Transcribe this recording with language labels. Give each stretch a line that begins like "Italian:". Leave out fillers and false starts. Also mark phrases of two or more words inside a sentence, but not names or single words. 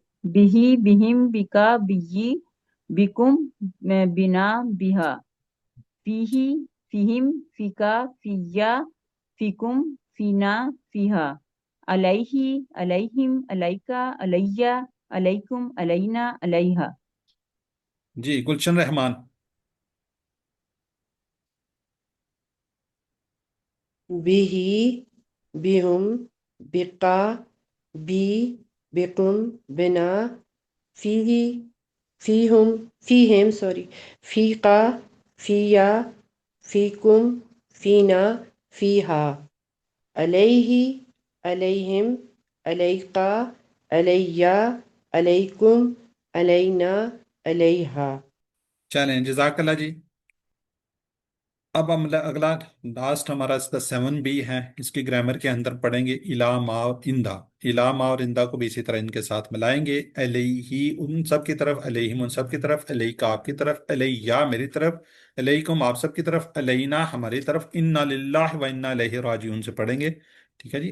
Arabic: بہی بہم بکا بی بکم بنا بہا فیہی فیہم فیکا فیا فیکم فینا فیہا علیہ علیہم علیکا علیہ علیکم علینا علیہا۔
Urdu: جی گلشن رحمان۔
Arabic: بهِ، بهم، بك، بي، بكم، بنا، فيه، فيهم، فيهم، sorry، فيك، فيّ، فيكم، فينا، فيها, عليه، عليهم، عليك، عليّ، عليكم، علينا، عليها۔
Urdu: چلیں جزاک اللہ جی۔ اب ہم اگلا لاسٹ ہمارا اس کا 7B ہے، اس کی گرامر کے اندر پڑھیں گے الا ما اور اندا۔ الا ما اور اندا کو بھی اسی طرح ان کے ساتھ ملائیں گے، علیہ ان سب کی طرف، علیہم ان سب کی طرف، علیکا آپ کی طرف، علیہ میری طرف، علیکم آپ سب کی طرف، علینا ہماری طرف،
Arabic: انا للہ و انا الیہ راجعون
Urdu: سے پڑھیں گے، ٹھیک ہے جی؟